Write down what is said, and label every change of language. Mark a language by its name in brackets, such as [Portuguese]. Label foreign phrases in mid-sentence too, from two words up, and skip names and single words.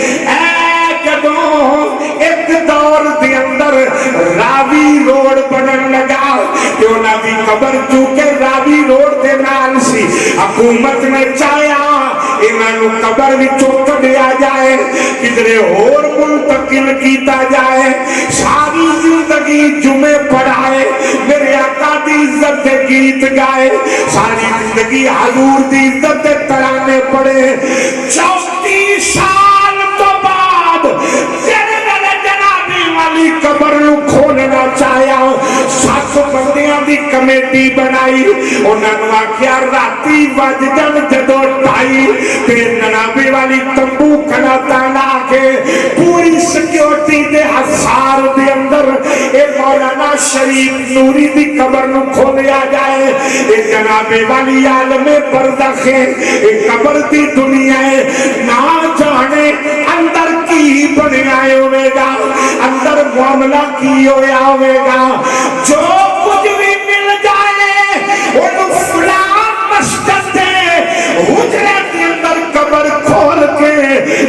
[Punjabi] جدوں ایک دور دے اندر راوی روڈ بنن لگا کہ انہاں دی قبر چونکہ راوی روڈ دے نال سی حکومت نے چاہیا انہاں نو قبر وچوں کڈیا جائے کدھرے ہور منتقل کیتا جائے ساری زندگی جمعے پڑھائے میرے آقا دی عزت دے گیت گائے ساری زندگی حضور دی عزت دے ترانے پڑھے 34 سال تو بعد والی قبر نو کھولنا چاہیا 7 بندیاں دی کمیٹی بنائی انہاں نو آکھیا راتی وج جن جدو 2:30 تے جنابی والی تمبو کھڑا تالا کے پوری سیکیورٹی دے حصار دے اندر اے مولانا شریف نوری دی قبر نو کھولیا جائے اے جنابی والی عالم برزخ اے قبر دی دنیا ہے نہ جانے اندر کی بنیا ہوئے گا اندر معاملہ کی ہویا ہوئے گا جو کچھ بھی مل جائے وہ فلان مسجد دے حجرے کے اندر قبر کھول کے